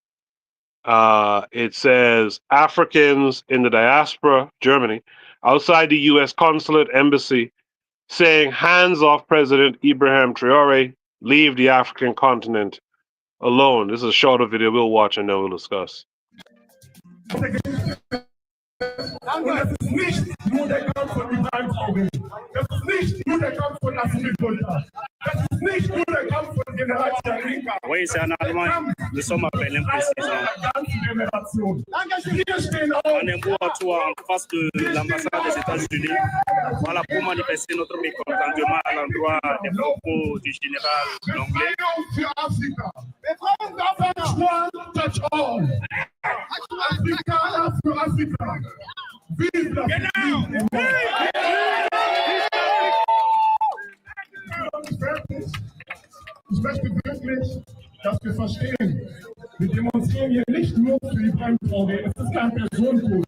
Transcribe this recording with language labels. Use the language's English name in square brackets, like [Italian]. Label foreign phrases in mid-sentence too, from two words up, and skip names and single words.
[English] It says Africans in the diaspora, Germany, outside the U.S. consulate embassy, saying hands off President Ibrahim Traore, leave the African continent alone. This is a shorter video we'll watch and then we'll discuss. [German] Und das ist nicht nur der Kampf von Ibrahim Traoré. Das ist nicht nur der Kampf von Assimi Goïta. Das ist nicht nur der Kampf von General Tcharinka. [French] Oui, c'est en Allemagne. Nous sommes à Berlin précisément. On est en face de l'ambassade des États-Unis. Voilà pour manifester notre mécontentement à l'endroit des propos du général Longley. [German] Ich möchte wirklich, dass wir verstehen, wir demonstrieren hier nicht nur für Ibrahim Traoré, es ist kein Personenkult.